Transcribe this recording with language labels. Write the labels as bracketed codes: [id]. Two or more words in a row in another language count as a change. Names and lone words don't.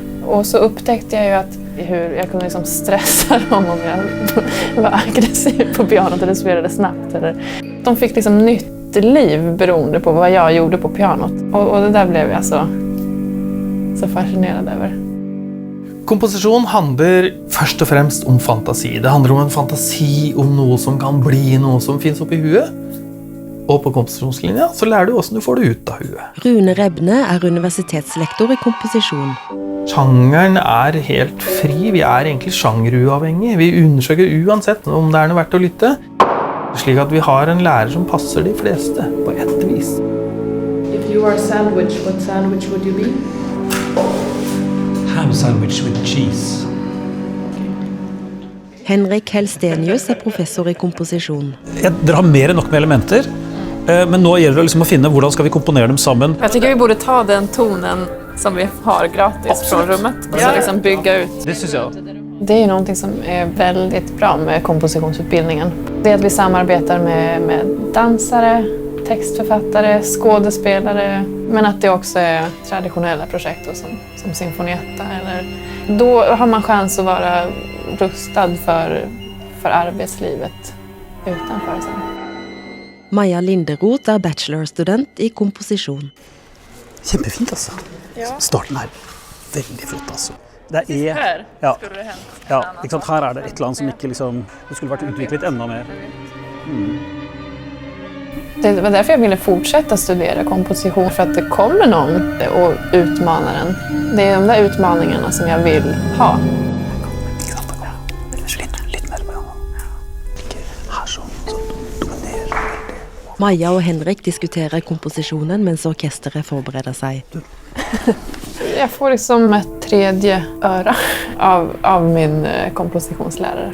[sv] Och så upptäckte jag ju att hur jag kunde liksom stressa dem om jag var aggressiv på pianot eller spelade snabbt. De fick liksom nytt liv beroende på vad jag gjorde på pianot. Och det där blev jag så fascinerad över. [no] Komposisjon handler først og fremst om fantasi. Det handler om en fantasi om noe som kan bli noe som finnes oppi huet. Og på komposisjonslinja så lærer du hvordan du får det ut av huet. Rune Rebne universitetslektor i komposisjon. Sjangeren helt fri. Vi egentlig sjangeruavhengig. Vi undersøker uansett om det noe verdt å lytte. Slik at vi har en lærer som passer de fleste på et vis. [en] If you are a sandwich, what sandwich would you be? Ham sandwich with cheese. [no] Henrik Helstenius professor i komposisjon. Dere har mer enn nok med elementer, men nå gjelder det liksom å finne hvordan skal vi komponere dem sammen. [sv] Jag tycker vi borde ta den tonen som vi har gratis från rummet och så liksom bygga ut. [no] Det synes jeg. [sv] Det är ju någonting som är väldigt bra med kompositionsutbildningen. Det är att vi samarbetar med dansare, textförfattare, skådespelare, men att det också är traditionella projekt då, som symfonietta. Då har man chans att vara rustad för arbetslivet utanför sen. [no] Maja Linderoth bachelorstudent i komposisjon. Kjempefint altså. Ja. Starten veldig flott altså. Det [sv] Här ja, skulle det hänt. [no] ja, ikke sant? Her det et eller annet som ikke liksom, det skulle vært utviklet enda mer. [sv] Det var därför jag ville fortsätta studera komposition, för att det kommer någon och utmanar den. Det är de där utmaningarna som jag vill ha. [no] Litt mer med ikke her sånn dominerer. Maja og Henrik diskuterer komposisjonen mens orkesteret forbereder seg. [sv] Jag får liksom ett tredje öra av min kompositionslärare.